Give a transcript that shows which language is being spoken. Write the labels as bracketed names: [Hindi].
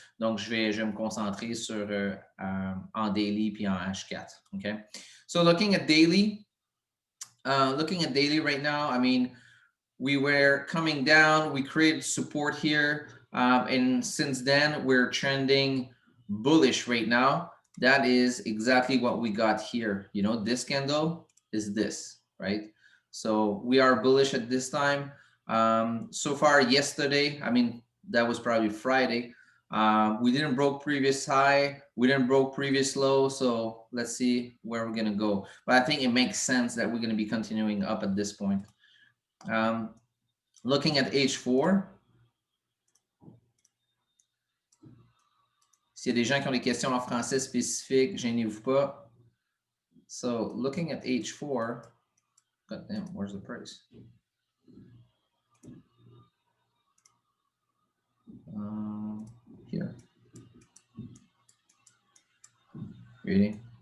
[French] Donc je vais me concentrer sur en daily puis en H4. [English] Okay. So looking at daily right now, I mean, we were coming down, we created support here, and since then we're trending bullish right now. That is exactly what we got here. You know, this candle is this, right? So we are bullish at this time. So far yesterday, I mean, that was probably Friday. We didn't broke previous high. We didn't broke previous low. So let's see where we're going to go. But I think it makes sense that we're going to be continuing up at this point. Looking at H4. [French] S'il y a des gens qui ont des questions en français spécifiques, gênez-vous pas. [English] So looking at H4, God damn, where's the price? Here. Ready?